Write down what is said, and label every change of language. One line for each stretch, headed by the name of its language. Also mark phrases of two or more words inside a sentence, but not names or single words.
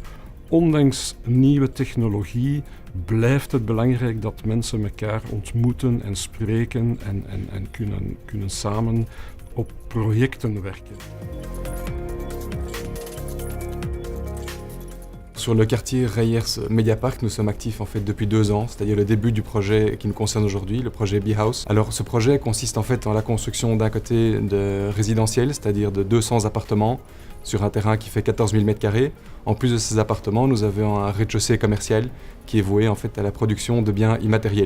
Dutch: Ondanks nieuwe technologie blijft het belangrijk dat mensen elkaar ontmoeten en spreken en kunnen samen op projecten werken.
French: Sur le quartier Reyers Media Park, nous sommes actifs en fait depuis 2 ans, c'est-à-dire le début du projet qui nous concerne aujourd'hui, le projet B-House. Alors ce projet consiste en fait en la construction d'un côté de résidentiel, c'est-à-dire de 200 appartements sur un terrain qui fait 14 000 m². En plus de ces appartements, nous avons un rez-de-chaussée commercial qui est voué en fait à la production de biens immatériels.